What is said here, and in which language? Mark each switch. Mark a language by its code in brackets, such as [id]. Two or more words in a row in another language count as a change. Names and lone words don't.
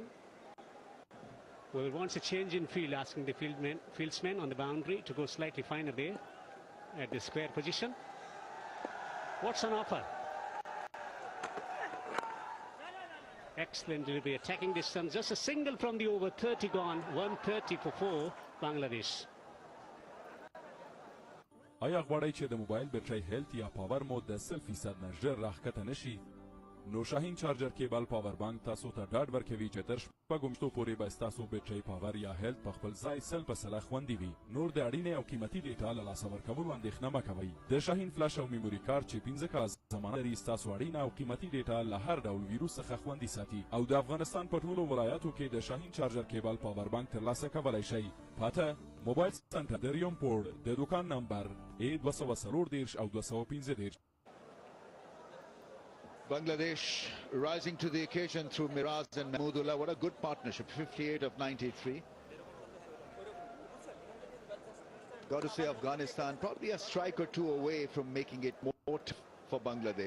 [en] Well, wants a change in field, asking the fieldsman on the boundary to go slightly finer there at the square position. What's on offer? Excellent delivery, attacking distance, just a single from the over, 30 gone, 130 for 4, Bangladesh. [ps] آیا غواړئ چې د موبایل [en] battery health [ps] یا [en] power mode [ps] د 100% نه ژر راښکته نشي؟ نو شاهین [en] charger cable power bank [ps] تاسو ته ډاډ ورکوي چې تر شپږو میاشتو پورې به ستاسو [en] battery power [ps] یا هیلث په خپل ځای 100% خوندي وي. نور د اړینې او قیمتي ډیټا له لاسه ورکولو اندېښنه مه کوئ. د شاهین فلش او [en] memory card [ps] چې 15 کاله زمانه لري ستاسو اړینه او قیمتي ډیټا له هر ډول ویروس څخه خوندي ساتي او د افغانستان په ټولو ولایاتو کې د شاهین [en] charger cable power bank [ps] ترلاسه کولی شئ. پاته موبایل سنټر د ریوم پور د دوکان نمبر A240 او 215. [en] Bangladesh rising to the occasion through Miraz and Mahmudullah. What a good partnership, 58 of 93. Got to say Afghanistan probably a strike or two away from making it more tough for Bangladesh.